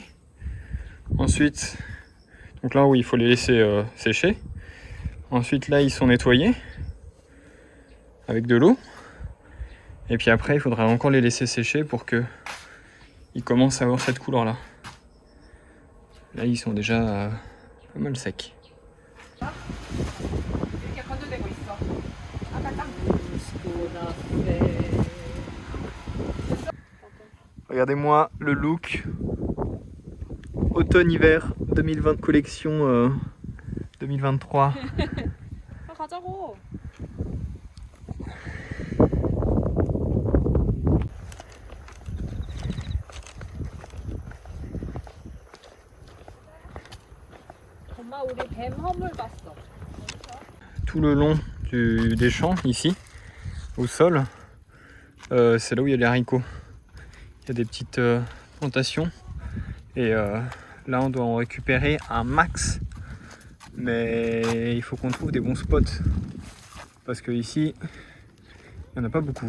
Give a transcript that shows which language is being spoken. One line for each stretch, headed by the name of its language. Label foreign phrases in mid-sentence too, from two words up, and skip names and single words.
French: Ensuite, donc là, oui, il faut les laisser sécher. Ensuite, là, ils sont nettoyés avec de l'eau. Et puis après, il faudra encore les laisser sécher pour que ils commencent à avoir cette couleur-là. Là, ils sont déjà pas mal secs.
Korean: 이렇게 건조되고 있어. 아까 딱
French: Regardez-moi le look automne-hiver 2020 collection 2023.
Korean: 가자고. 엄마 우리 뱀 허물 봤어.
French: Tout le long des champs ici, au sol, c'est là où il y a les haricots. Il y a des petites plantations et là on doit en récupérer un max, mais il faut qu'on trouve des bons spots parce que ici il n'y en a pas beaucoup.